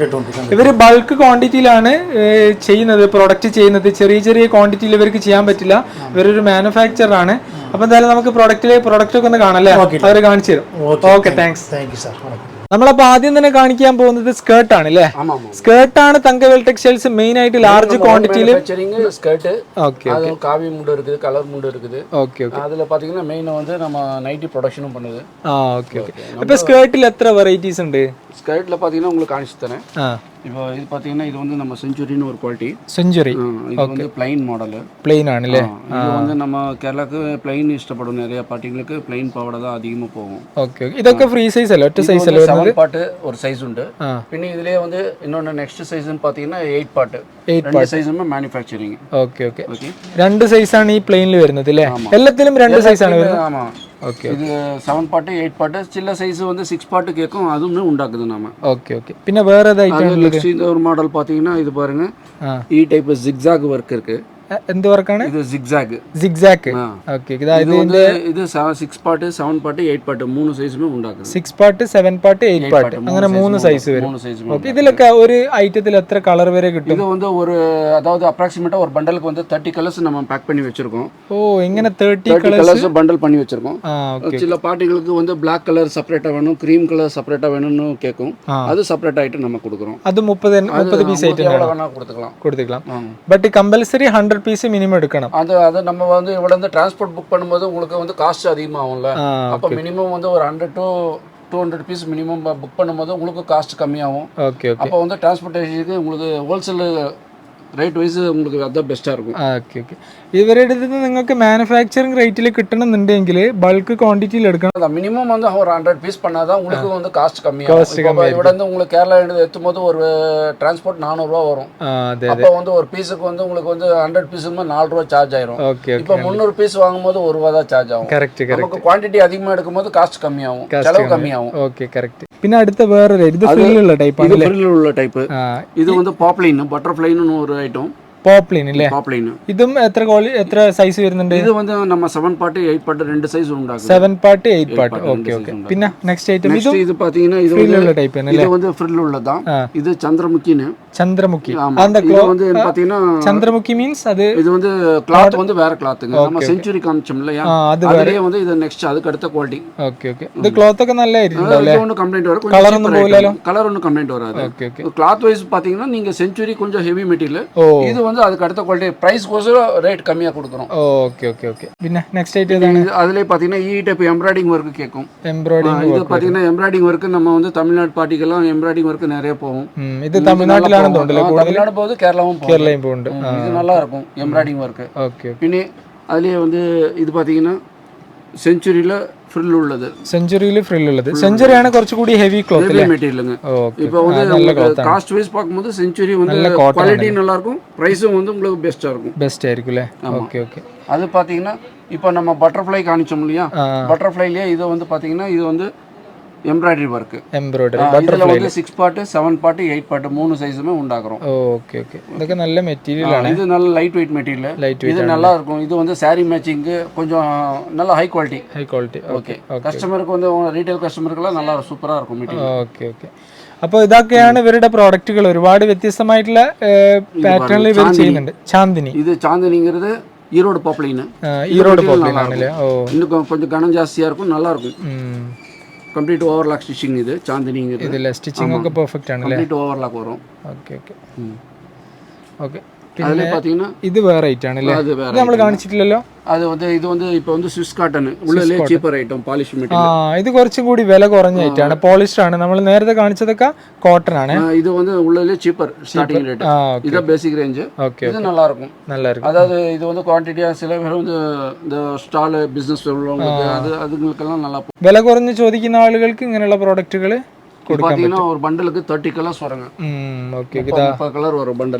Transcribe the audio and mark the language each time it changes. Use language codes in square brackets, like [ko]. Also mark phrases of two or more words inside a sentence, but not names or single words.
[ml] ഇവര് ബൾക്ക് ക്വാണ്ടിറ്റിയിലാണ് ചെയ്യുന്നത്, പ്രൊഡക്റ്റ് ചെയ്യുന്നത്. ചെറിയ ക്വാണ്ടിറ്റിയിൽ ഇവർക്ക് ചെയ്യാൻ പറ്റില്ല. ഇവരൊരു മാനുഫാക്ചർ ആണ്. അപ്പൊ എന്തായാലും നമുക്ക് പ്രൊഡക്റ്റ് ഒക്കെ ഒന്ന് കാണാം അല്ലേ? അവര് കാണിച്ചു തരും. ഓക്കെ, താങ്ക്സ്. നമ്മളപ്പോ ആദ്യം തന്നെ കാണിക്കാൻ പോകുന്നത് സ്കേർട്ട് ആണ് അല്ലേ? സ്കേർട്ടാണ് തങ്കവേൽ ടെക്സ്റ്റൈൽസ് മെയിൻ ആയിട്ട് ലാർജ് ക്വാണ്ടിറ്റിയിൽ. [ta] ஸ்கர்ட், அது காவி முண்டு இருக்குது, கலர் முண்டு இருக்குது. ஓகே. அதுல பாத்தீங்கன்னா மெயின் வந்து நம்ம நைட்டி ப்ரொடக்ஷனும் பண்ணுது. ஓகே. இப்போ ஸ்கர்ட்ல எத்தனை வெரைட்டிஸ் ഉണ്ട്? ஸ்கர்ட்ல பாத்தீங்கன்னா உங்களுக்கு காணிச்சு தரேன். இப்போ இது பாத்தீங்கன்னா இது வந்து நம்ம செஞ்சுரின்னு ஒரு குவாலிட்டி. செஞ்சுரி இது வந்து ப்ளைன் மாடல். ப்ளைன் ஆனല്ലേ? இது வந்து நம்ம [ml] കേരളക്ക് പ്ലെയിൻ ഇഷ്ടപ്പെടും. நிறைய പാർട്ടികൾക്ക് പ്ലെയിൻ പാവാട [ta] தான் அதிகமா [ml] പോകും. ഓക്കേ. ഇതൊക്കെ ഫ്രീ സൈസ് അല്ല, ഒറ്റ സൈസ് അല്ല. 7 പാർട്ട് ഒരു സൈസ് ഉണ്ട്. പിന്നെ ഇതിലേ [ta] வந்து இன்னொரு [ml] നെക്സ്റ്റ് സൈസ് പാത്തീங்கன்னா 8 പാർട്ട്. 8 സൈസും മാനുഫാക്ചറിംഗ്. ഓക്കേ. രണ്ട് സൈസ് ആണ് ഈ പ്ലെയിനിൽ വരുന്നത് അല്ലേ? എല്ലാത്തിലും രണ്ട് സൈസ് ആണ് വരുന്നത്. [ta] ஆமா. ஓகே. [ml] இது 7 പാർട്ട് 8 പാർട്ട് ചില സൈസ് வந்து 6 പാർട്ട് കേക്കും അതും ഉണ്ടാக்குது நாம. [ta] ஓகே. [ml] പിന്നെ വേറെ ഐറ്റം [ta] இந்த ஒரு மாடல் பாத்தீங்கன்னா இது பாருங்க, [ml] ഈ ടൈപ്പ് സിഗ്സാഗ് വർക്ക് இருக்கு. എന്ത് വർക്കാണ് ഇത്? സിഗ്സാഗ്. ഓക്കേ. ഇത് 6 പാർട്ട് 7 പാർട്ട് 8 പാർട്ട് 3 സൈസും ഉണ്ടാക്കും. 6 പാർട്ട് 7 പാർട്ട് 8 പാർട്ട് അങ്ങനെ 3 സൈസ് വരും. ഓക്കേ. ഇതിലൊക്കെ ഒരു ഐറ്റത്തിൽ എത്ര കളർ വരെ കിട്ടും? [ta] ഇത് வந்து ஒரு அதாவது அப்ராக்ஸிமேட்டா ஒரு பண்டலுக்கு வந்து 30 கலர்ஸ் நம்ம பேக் பண்ணி வச்சிருக்கோம். [ml] ஓ, இങ്ങനെ 30 [ta] கலர்ஸ் பண்டல் பண்ணி வச்சிருக்கோம். சில பார்ட்டிகளுக்கு வந்து Black கலர் செப்பரேட்டா வேணும், cream கலர் செப்பரேட்டா வேணும்னு கேக்கும். அது செப்பரேட் ஆயிட்டு நம்ம கொடுக்கிறோம். அது 30 பீஸ் ஐட்டம் வேணா கொடுத்துக்கலாம். பட் கம்பல்சரி 100 பீஸ் மினிமம் எடுக்கணும். அது நம்ம வந்து இவட வந்து டிரான்ஸ்போர்ட் புக் பண்ணும்போது உங்களுக்கு வந்து காஸ்ட் அதிகமாகும்ல. அப்ப மினிமம் வந்து ஒரு 100 to 200 பீஸ் மினிமம் புக் பண்ணும்போது உங்களுக்கு காஸ்ட் கம்மியாகும். அப்ப வந்து டிரான்ஸ்போர்ட்டேஷனுக்கு உங்களுக்கு ஹோல்சேல் റേറ്റ് വൈസ് உங்களுக்கு [ml] അതാ ബെസ്റ്റ് ആയിരിക്കും. ഓക്കെ. ഇവരുടെ അടുത്ത് നിങ്ങൾക്ക് മാനുഫാക്ചറിംഗ് റേറ്റിൽ കിട്ടണമെന്നുണ്ടെങ്കിൽ ബൾക്ക് ക്വാണ്ടിറ്റിയിൽ എടുക്കണം. [ta] மினிமம் வந்து ஒரு 100 பீஸ் பண்ணாதான் உங்களுக்கு வந்து காஸ்ட் கம்மியாகும். இவட இருந்து உங்களுக்கு கேரளா இருந்து எத்தும்போது ஒரு டிரான்ஸ்போர்ட் 400 ரூபாய் வரும். அப்ப வந்து ஒரு பீஸுக்கு வந்து உங்களுக்கு வந்து 100 பீஸுக்கு 4 ரூபாய் சார்ஜ் ஆயிரும். இப்போ 300 பீஸ் வாங்கும்போது 1 ரூபாய் தான் சார்ஜ் ஆகும். கரெக்ட். நமக்கு குவாண்டிட்டி அதிகமா எடுக்கும்போது காஸ்ட் கம்மியாகும், செலவு கம்மியாகும். ஓகே, கரெக்ட். [ml] പിന്നെ അടുത്ത വേറൊരു ഇത് ഫ്രില്ലുള്ള ടൈപ്പ് ആണ്. ഇത് ഫ്രില്ലുള്ള ടൈപ്പ്. [ta] ഇത് வந்து பாப்லைன் பட்டர்ஃப்ளைன்னு ஒரு ஐட்டம். [ml] പോപ്ലിൻ അല്ലേ? [ta] பாப்லைன். [ml] ഇതും എത്ര സൈസ് വരുന്നുണ്ട്? ഇത് [ta] வந்து நம்ம [ml] 7 പാർട്ട് 8 പാർട്ട് രണ്ട് സൈസ് ഉണ്ടാക്കും. 7 പാർട്ട് 8 പാർട്ട്. ഓക്കേ ഓക്കേ. പിന്നെ നെക്സ്റ്റ് ഐറ്റം [ta] ഇത് பாத்தீங்கன்னா இது [ml] ഫ്രില്ലുള്ള ടൈപ്പ് ആണ് അല്ലേ? [ta] இது வந்து ஃப்ரில் உள்ளதான். இது சந்திரமுகின்னு. சந்திரமுகி. அந்த இது வந்து பாத்தீங்கன்னா சந்திரமுகி மீன்ஸ் அது இது வந்து கிளாத் வந்து வேற கிளாத்ங்க. நம்ம செஞ்சுரி காமிச்சோம் இல்லையா? அதுலயே வந்து இது நெக்ஸ்ட் அதுக்கு அடுத்த குவாலிட்டி. [ml] ഓക്കേ ഓക്കേ. ഇത് ക്ലോത്ത് ഒക്കെ നല്ലതായിരിക്കും അല്ലേ? [ta] இது ஒன்னும் கம்ப்ளைண்ட் வர [ml] കളർ ഒന്നും പോയില്ലല്ലോ. [ta] கலர் ஒன்னும் கம்ப்ளைண்ட் வராது. ஓகே ஓகே. கிளாத் வைஸ் பாத்தீங்கன்னா நீங்க செஞ்சுரி கொஞ்சம் ஹெவி மெட்டீரியல். இது வந்து அதுக்கு அடுத்த குவாலிட்டி பிரைஸ் கோசம் ரேட் கம்மியா கொடுக்குறோம். ஓகே ஓகே ஓகே. [ml] പിന്നെ നെക്സ്റ്റ് ഐറ്റം ഏതാണ്? [ta] அதுலயே பாத்தீங்கன்னா [ml] ഈ ടൈപ്പ് എംബ്രോയിഡിംഗ് വർക്ക് കേക്കും. എംബ്രോയിഡിംഗ് [ta] ഇത് பாத்தீங்கன்னா എംബ്രോയിഡിംഗ് വർക്ക് நம்ம வந்து தமிழ்நாடு பார்ட்டிக்கெல்லாம் எம்ப்ராய்டிங் வர்க் நிறைய போகும். [ml] இது தமிழ்நாட்டிലാണ് തോന്നുന്നു. [ta] தமிழ்நாடு போகுது, கேரளாவும் போகுது. இது நல்லா இருக்கும் எம்ப்ராய்டிங் வர்க். ஓகே. പിന്നെ அதுலயே வந்து இது பாத்தீங்கன்னா [ml] സെഞ്ചുറിയിലെ ഫ്രിൽ ഉള്ളത്. സെഞ്ചുറിയിൽ ഫ്രിൽ ഉള്ളത്. സെഞ്ചുറി ആണ് കുറച്ചുകൂടി ഹെവി ക്ലോത്ത് ഹെവി മെറ്റീരിയലുங்க. [ta] இப்போ வந்து காஸ்ட் வைஸ் பாக்கும்போது செஞ்சுரி வந்து குவாலிட்டி நல்லா இருக்கும், பிரைஸும் வந்து உங்களுக்கு பெஸ்டா இருக்கும். பெஸ்ட் ஆയിരിക്കും அല്ലേ? ஓகே ஓகே. அது பாத்தீங்கன்னா இப்போ நம்ம பட்டர்ஃப்ளை காமிச்சோம் இல்லையா? பட்டர்ஃப்ளைலயே இது வந்து பாத்தீங்கன்னா இது வந்து எம்ப்ராய்டரி வர்க். [ml] എംബ്രോയിഡറി [ta] இதுல வந்து 6 பார்ட் 7 பார்ட் 8 பார்ட் மூணு சைஸுமே ഉണ്ടാக்குறோம். [ml] ഓക്കേ ഓക്കേ. ഇതൊക്കെ നല്ല മെറ്റീരിയൽ ആണ്. [ta] இது நல்ல லைட் வெயிட் மெட்டீரியல். இது நல்லா இருக்கும். இது வந்து saree மேட்சிங் கொஞ்சம் நல்ல ஹை குவாலிட்டி. ஓகே. கஸ்டமருக்கு வந்து [ml] ரீட்ടെയിൽ കസ്റ്റമർക്കെല്ലാം നല്ല സൂപ്പറാ [ta] இருக்கும் மெட்டீரியல். [ml] ഓക്കേ ഓക്കേ. അപ്പോൾ ഇതൊക്കെയാണ് ഇവരുടെ പ്രോഡക്റ്റുകൾ. ഒരുപാട് വ്യത്യസ്തമായിട്ടുള്ള പാറ്റേണിൽ ഇവർ ചെയ്യുന്നുണ്ട്. ചാന്ദിനി. ഇത് ചാന്ദിനിங்கிறது ஈரோடு பாப்லைன். [ta] ஈரோடு பாப்லைன் ஆனല്ലേ? இன்னும் கொஞ்சம் கனம் ஜாஸ்தியா இருக்கும், நல்லா இருக்கும். [ml] കംപ്ലീറ്റ് ഓവർലാക്ക് സ്റ്റിച്ചിങ്. ഇത് ചാന്ദിനിങ്. ഇതിലെ സ്റ്റിച്ചിങ് ഒക്കെ പെർഫെക്റ്റ് ആണ് അല്ലേ? കംപ്ലീറ്റ് ഓവർലാക്ക് വരും. ഓക്കേ ഓക്കേ ഓക്കേ. അതിൽ പാത്തീங்கன்னா ഇത് വേറെ ഐറ്റം ആണ് അല്ലേ? ഇത് നമ്മൾ കാണിച്ചിട്ടില്ലല്ലോ. അത് வந்து ഇത് வந்து இப்போ வந்து സ്വിസ് காட்டன் ഉള്ളിലെ ചീപ്പർ ഐറ്റം പാളിഷ് മെറ്റീരിയൽ. ഇത് കുറച്ചും കൂടി വില കുറഞ്ഞ ഐറ്റം ആണ്. പോളിഷ്ഡ് ആണ്. നമ്മൾ നേരത്തെ കാണിച്ചതൊക്കെ കോട്ടൺ ആണ്. ഇത് வந்து ഉള്ളിലെ ചീപ്പർ സ്റ്റാർട്ടിംഗ് ரேட். [ta] இது பேசிக் ரேஞ்ச். இது நல்லா இருக்கும். அதாவது இது வந்து குவாண்டிட்டியா சில பேர் வந்து இந்த ஸ்டால் பிசினஸ் உள்ளவங்களுக்கு அதுங்களுக்கெல்லாம் நல்லா പോകും. [ml] വില കുറഞ്ഞ് ചോദിക്കുന്ന ആളുകൾക്ക് ഇങ്ങനെയുള്ള പ്രോഡക്റ്റുകൾ [ta] பாத்தீங்கன்னா ஒரு பண்டலுக்கு 30 கலர்ஸ் வருங்க. [ml] ഓക്കേ. 30 കലർ വരും ബണ്ടൽ.